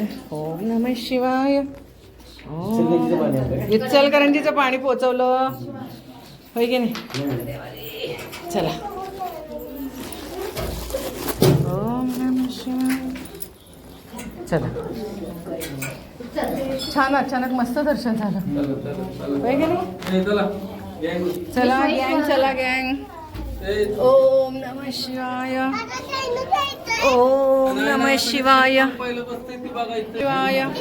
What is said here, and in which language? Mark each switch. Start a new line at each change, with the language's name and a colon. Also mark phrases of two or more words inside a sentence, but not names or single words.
Sanskrit: ओम नमः शिवाय.
Marathi: इचलकरंजीचं पाणी पोचवलं होय की नाही. चला.
Sanskrit: ओम नमः शिवाय.
Marathi: चला. छान अचानक मस्त दर्शन झालं होय की नाही. चला गँग. चला गँग.
Sanskrit: ओम नमः शिवाय. ओम नमः शिवाय. शिवाय.